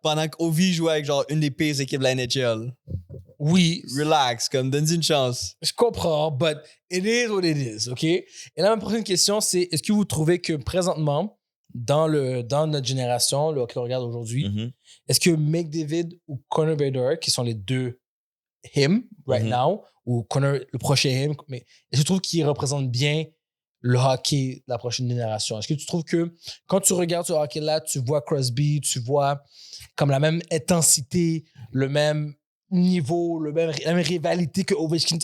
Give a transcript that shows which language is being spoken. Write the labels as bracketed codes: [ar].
[fr] pendant qu'Ovi jouait avec genre une des pires équipes de la NHL. Oui, Relax, comme donne-y une chance. je comprends, [en] but it is what it is, OK? [fr] Et là, ma prochaine question, c'est est-ce que vous trouvez que présentement, dans notre génération, le hockey qu'on regarde aujourd'hui, Mhm. est-ce que McDavid ou Connor Bedard, qui sont les deux him right Mhm. now, ou Connor, le prochain him, mais est-ce que tu trouves qu'ils représentent bien le hockey de la prochaine génération? Est-ce que tu trouves que quand tu regardes ce hockey-là, tu vois Crosby, tu vois comme la même intensité, le même niveau, la même rivalité que Ovechkin?